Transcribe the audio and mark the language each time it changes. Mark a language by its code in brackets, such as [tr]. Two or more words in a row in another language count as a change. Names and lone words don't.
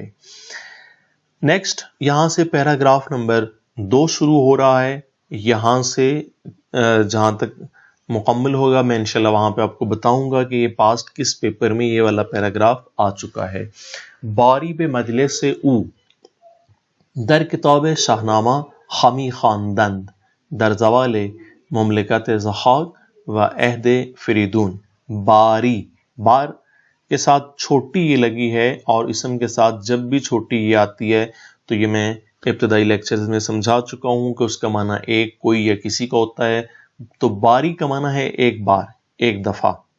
[ur] نیکسٹ یہاں سے پیراگراف نمبر 2 شروع ہو رہا ہے، یہاں سے جہاں تک مکمل ہوگا میں انشاءاللہ وہاں پہ آپ کو بتاؤں گا کہ یہ پاسٹ کس پیپر میں یہ والا پیراگراف آ چکا ہے۔ [fa] باری بے مجلس سے او در کتاب شاہنامہ ہمی خواندند، در زوال مملکت ضحاک و عہد فریدون۔ [ur] باری، بار کے ساتھ چھوٹی یہ لگی ہے، اور اسم کے ساتھ جب بھی چھوٹی یہ آتی ہے تو یہ میں ابتدائی لیکچرز میں سمجھا چکا ہوں کہ اس کا معنی ایک، کوئی یا کسی کا ہوتا ہے۔ تو باری کا معنی ہے ایک بار، ایک دفعہ۔